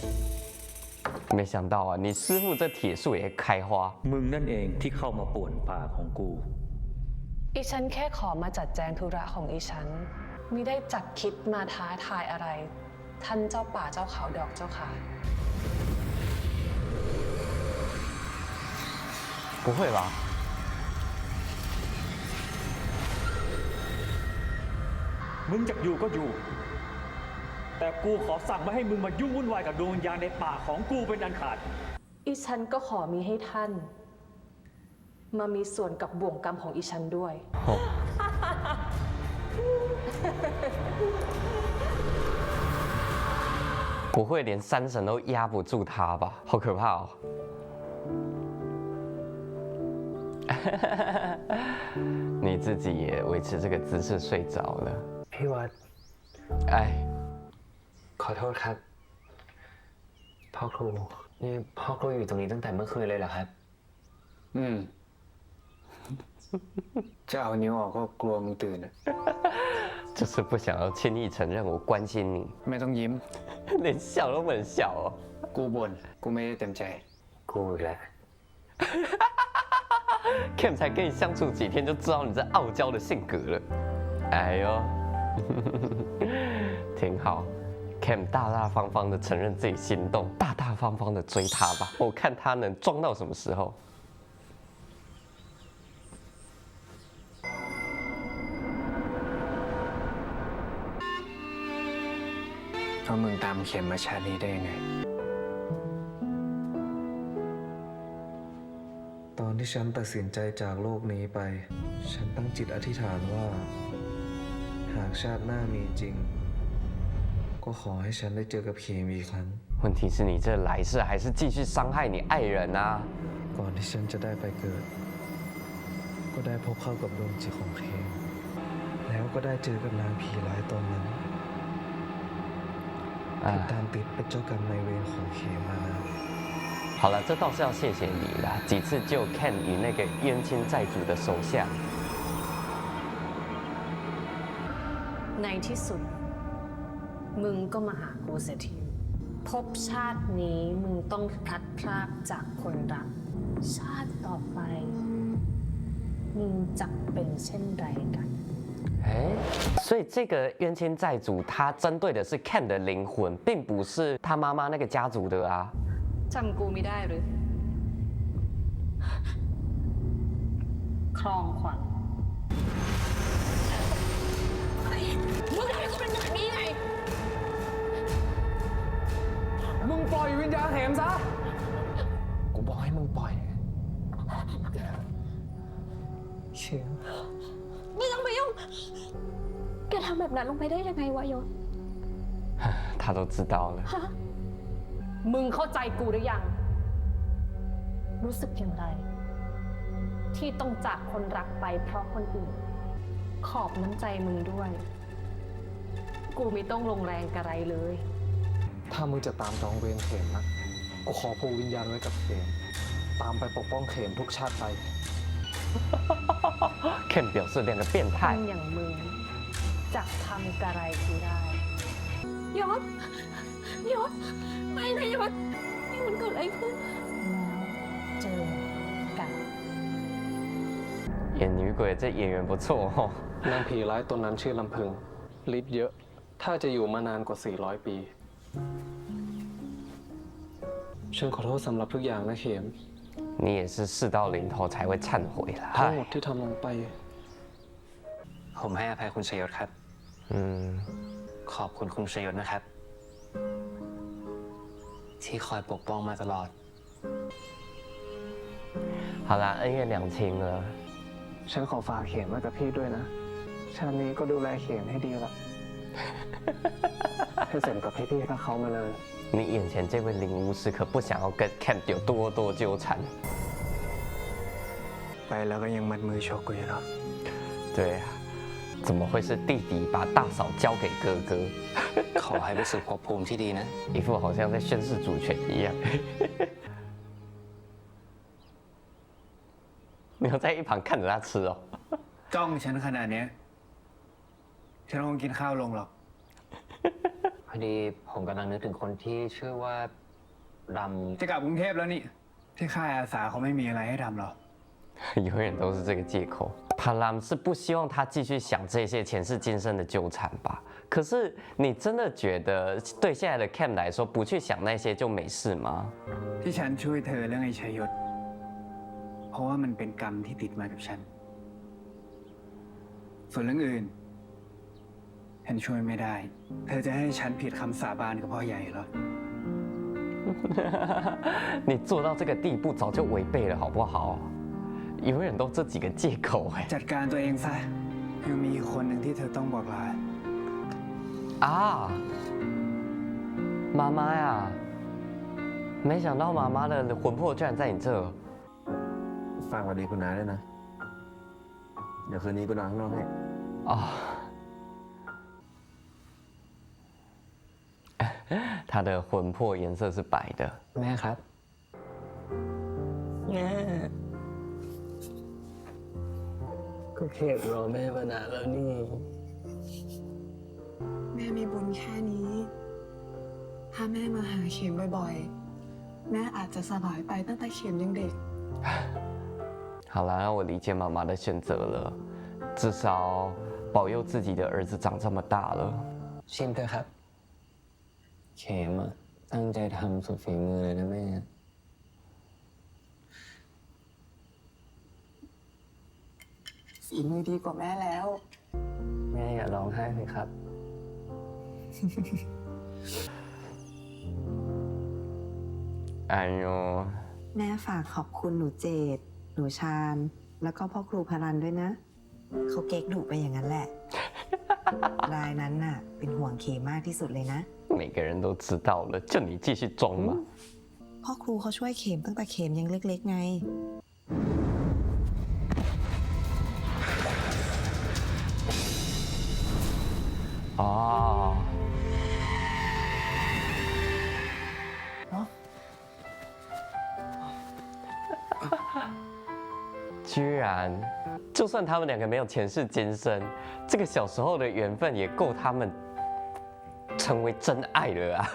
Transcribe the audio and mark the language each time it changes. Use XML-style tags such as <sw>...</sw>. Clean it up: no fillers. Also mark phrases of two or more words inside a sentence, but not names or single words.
<zh>没想到啊，你师傅这铁树也开花。</zh> <th>มึงนั่นเองที่เข้ามาป่วนป่าของกู อีฉันแค่ขอมาจัดแจงธุระของอีฉันมิได้จักคิดมาท้าทายอะไร ท่านเจ้าป่าเจ้าเขาดอกเจ้าขา</th> <zh>不会吧？</zh> <th>มึงจะอยู่ก็อยู่ แต่กูขอสั่งไม่ให้มึงมายุ่งวุ่นวายกับดวงวิญญาณในป่าของกูเป็นอันขาด อีฉันก็ขอมีให้ท่าน มามีส่วนกับบ่วงกรรมของอีฉันด้วย</th> <zh>不会连山神都压不住他吧？好可怕哦！你自己也维持这个姿势睡着了。</zh> <th>พี่วัด 哎， ขอโทษครับ พ่อครู นี่พ่อครูอยู่ตรงนี้ตั้งแต่เมื่อคืนเลยเหรอครับ จะเอานิ้วออกก็กลัวมึงตื่นอะ</th> <zh>就是不想要轻易承认我关心你，</zh> <th>ไม่ต้องยิ้ม</th> <zh>连笑都不能笑哦。</zh> <th>กูบ่นกูไม่ได้เต็มใจ กูอีกแล้ว</th> <zh>Cam 才跟你相处几天就知道你这傲娇的性格了。哎呦，挺好。Cam 大大方方的承认自己心动，大大方方的追他吧。我看他能装到什么时候。</zh> <th>เพราะมึงตามเข็มมาชาตินี้ได้ยังไง ตอนที่ฉันตัดสินใจจากโลกนี้ไป ฉันตั้งจิตอธิษฐานว่า หากชาติหน้ามีจริง ก็ขอให้ฉันได้เจอกับเขมอีกครั้ง</th> <zh>问题是你这来世还是继续伤害你爱人啊！</zh> <th>ก่อนที่ฉันจะได้ไปเกิด ก็ได้พบเข้ากับดวงจิตของเขมแล้วก็ได้เจอกับนางผีร้ายตนนั้นที่ตามติดเป็นเจ้ากรรมนายเวรของเขมมานาน</th> <zh>好了，这倒是要谢谢你啦，几次救 Ken 与那个冤亲债主的手下。</zh> <th>ในที่สุด มึงก็มาหากูเสียทีภพชาตินี้มึงต้องพลัดพรากจากคนรัก ชาติต่อไป มึงจะเป็นเช่นไรกัน</th> <zh>哎，所以这个冤亲债主他针对的是 Ken 的灵魂，并不是他妈妈那个家族的啊。</zh> <th>จำกูไม่ได้หรือ คลองขวัญ มึงทำให้กูเป็นแบบนี้ไง มึงปล่อยวิญญาณเข็มซะ กูบอกให้มึงปล่อย เขียน ไม่ต้องไปยุ่ง แกทำแบบนั้นลงไปได้ยังไงวะยศ</th> <zh>他都知道了。</zh> <th>มึงเข้าใจกูหรือยัง รู้สึกอย่างไร ที่ต้องจากคนรักไปเพราะคนอื่น ขอบน้ำใจมึงด้วย กูไม่ต้องลงแรงกระไรเลย ถ้ามึงจะตามจองเวรเขมนะ กูขอผูกวิญญาณไว้กับเขม ตามไปปกป้องเขมทุกชาติไป</th> <zh>Ken 表示两个变 ค 态</zh> <th>น。อย่างมึงจะทำกระไรกูได้ ยศ ยศ ไม่นะยศ นี่มันเกิดอะไรขึ้น แล้วเจอกัน</th> <zh>演女鬼这演员不错哦。</zh> <th>นางผีร้ายตนนั้นชื่อลำพึงฤทธิ์เยอะ ถ้าจะอยู่มานานกว่า 400 ปี ฉันขอโทษสำหรับทุกอย่างนะเข็ม</th> <zh>你也是事到临头才会忏悔啦。</zh> <th>ทั้งหม 嗨 ด，ที่ทำลงไป ผมให้อภัยคุณชยศครับ 嗯， ขอบคุณคุณชยศนะครับ ที่คอยปกป้องมาตลอด</th> <zh>好啦，恩怨两清了。</zh> <th>ฉันขอฝากเข็มไว้กับพี่ด้วยนะ ชาตินี้ก็ดูแลเข็มให้ดีละให้สมกับพี่ๆกับเขามาเลย</th> <zh>你眼前这位灵巫师可不想要跟 Camp 有多多纠缠。</zh> <th>ไปแล้วก็ยังมัดมือชกกูอยู่หรอ</th> <zh>对啊，怎么会是弟弟把大嫂交给哥哥？</zh> <th>ขอให้ไปสู่ภพภูมิที่ดีนะ</th> <zh>一副好像在宣誓主权一样。你要在一旁看着他吃哦。</zh> <th>จ้องฉันขนาดเนี้ยฉันคงกินข้าวลงหรอก พอดีผมกำลังนึกถึงคนที่ชื่อว่าด จะกลับกรุงเทพแล้วนี่ ที่ค่ายอาสาเขาไม่มีอะไรให้ทำหรอ</th> <zh>永远都是这个借口。帕拉姆是不希望他继续想这些前世今生的纠缠吧？可是你真的觉得对现在的 Cam 来说，不去想那些就没事吗？</zh> <th>ที่ฉันช่วยเธอเรื่องไอ้ชัยยศ เพราะว่ามันเป็นกรรมที่ติดมากับฉัน ส่วนเรื่องอื่น ฉันช่วยไม่ได้ เธอจะให้ฉันผิดคำสาบานกับพ่อใหญ่เหรอ</th> <zh>你做到这个地步，早就违背了，好不好？永远都这几个借口哎。</zh> <th>จัดการตัวเองซะ ยังมีอีกคนหนึ่งที่เธอต้องบอกลา</th> <zh>啊，妈妈呀！没想到妈妈的魂魄居然在你这。</zh> <th>ฝากสวัสดีคุณน้าด้วยนะ เดี๋ยวคืนนี้กูนอนข้างนอกให้</th> <zh>哦，他的魂魄颜色是白的。</zh> <th>ำแม่ครับ แม่ ก็เข็มรอแม่มานานแล้วนี่ แม่มีบุญแค่นี้ ถ้าแม่มาหาเข็มบ่อยๆ แม่อาจจะสบายไปตั้งแต่เข็มยังเด็ก</th> <zh>好了，那我理解妈妈的选择了，至少保佑自己的儿子长这么大了。</zh> <th>ชิมเถอะครับ เข็มอะตั้งใจทำสุดฝีมือเลยนะแม่ ฝีมือดีกว่าแม่แล้ว แม่อย่าร้องไห้เลยครับ 哎呦， แม่ฝากขอบคุณหนูเจดหนูชาญ แล้วก็พ่อครูพรันด้วยนะ เขาเก๊กดุไปอย่างนั้นแหละ รายนั้นน่ะ เป็นห่วงเคมากที่สุดเลยนะ</th> <zh>每个人都知道了，就你继续装嘛。</zh> <th>พ่อครูเขาช่วยเข็มตั้งแต่เข็มยังเล็กๆไง 哦。</th> <zh>居然，就算他们两个没有前世今生，这个小时候的缘分也够他们成为真爱了啊！</zh>